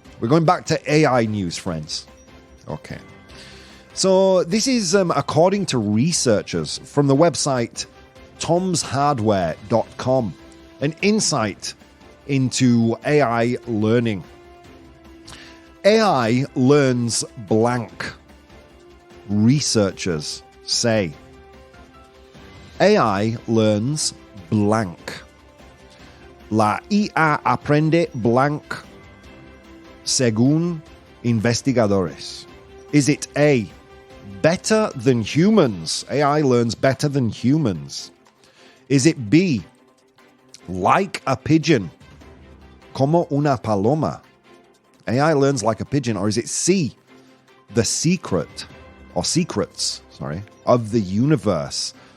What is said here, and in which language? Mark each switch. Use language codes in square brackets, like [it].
[en] We're going back to AI news, friends. Okay. So this is according to researchers from the website tomshardware.com, an insight into AI learning. AI learns blank, researchers say. AI learns blank. [es] La IA aprende blank según investigadores. [en] Is it A, better than humans? AI learns better than humans. Is it B, like a pigeon, [es] como una paloma? [en] AI learns like a pigeon. Or is it C, the secrets of the universe?